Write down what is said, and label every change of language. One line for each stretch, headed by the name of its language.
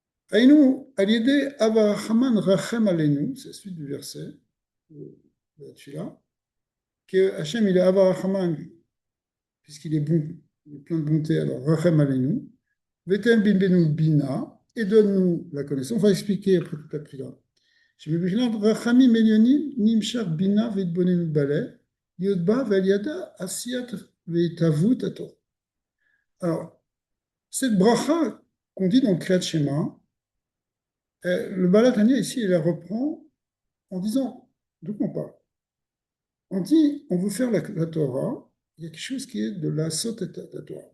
French: Aïnou, Aliédé, Abachaman Rachem Aleinu, c'est la suite du verset, celui-là, que Hachem, il est Abachaman, puisqu'il est bon, il est plein de bonté, alors
Hebrew: Rachem Aleinu, Vetem Bimbenu Bina,
French: et donne-nous la connaissance. On va expliquer après toute la prière.
Hebrew: רחמים עליונים נמשך בינה והתבוננות בלב, להיות בה ועל ידה עשיית והתהוות התורה.
French: Alors, cette bracha qu'on dit dans le Kriyat Shema, le Baal Tanya ici, il la reprend en disant, d'où on parle? On dit, on veut faire la Torah, il y a quelque chose qui est de la sotte la Torah.